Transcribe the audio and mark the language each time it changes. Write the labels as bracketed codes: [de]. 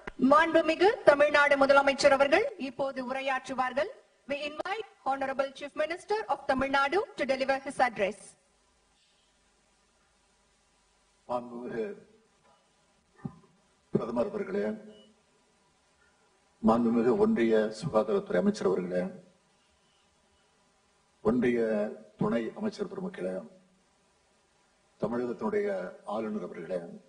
[ta] மாண்புமிகு தமிழ்நாடு முதலமைச்சர் அவர்கள் இப்போது உரையாற்றுவார்கள். [en] We invite Honorable Chief Minister of Tamil Nadu to deliver his address. [ta] மாண்புமிகு பிரதமர் அவர்களே, மாண்புமிகு ஒன்றிய சுகாதாரத்துறை அமைச்சர் அவர்களே, ஒன்றிய துணை அமைச்சர் பெருமக்களே, தமிழகத்தினுடைய ஆளுநர் அவர்களே,